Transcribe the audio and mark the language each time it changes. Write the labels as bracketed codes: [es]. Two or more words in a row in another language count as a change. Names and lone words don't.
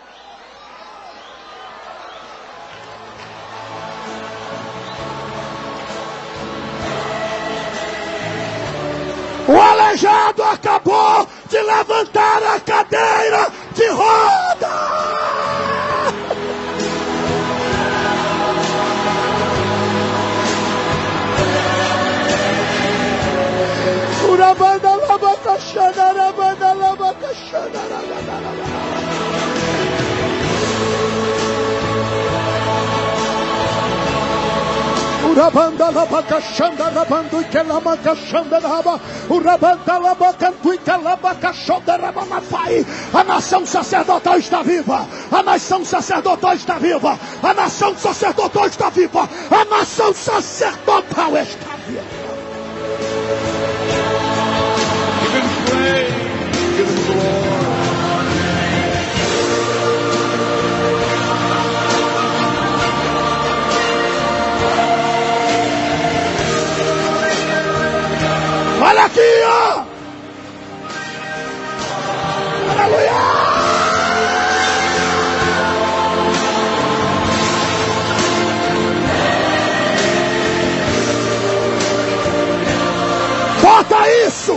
[pt] O aleijado acabou de levantar a cadeira de roda. Urabanda labacaxana, rabanda labacaxana, Urabanda labacaxanda, rabando e que labacaxanda, raba. Urabanda labacantu e que labacaxanda, rabamafai. A nação sacerdotal está viva. A nação sacerdotal está viva. A nação sacerdotal está viva. A nação sacerdotal está viva. [en] Give him praise, give him glory. [pt] Olha aqui, ó! Aleluia! Bota isso!